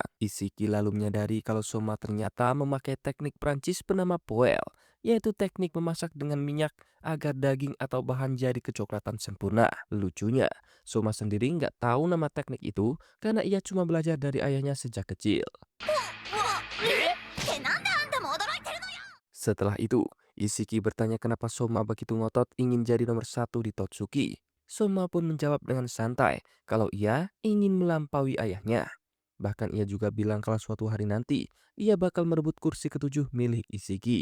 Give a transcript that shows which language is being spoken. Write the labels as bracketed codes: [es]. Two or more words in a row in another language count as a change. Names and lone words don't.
[id] Isiki lalu menyadari kalau Soma ternyata memakai teknik Prancis bernama poêle, yaitu teknik memasak dengan minyak agar daging atau bahan jadi kecoklatan sempurna. Lucunya, Soma sendiri nggak tahu nama teknik itu karena ia cuma belajar dari ayahnya sejak kecil. [ja] ってなんであんたも驚いてるのよ。 [id] Setelah itu, Isiki bertanya kenapa Soma begitu ngotot ingin jadi nomor satu di Totsuki. Soma pun menjawab dengan santai kalau ia ingin melampaui ayahnya. Bahkan ia juga bilang kalau suatu hari nanti, ia bakal merebut kursi ketujuh milik Isiki.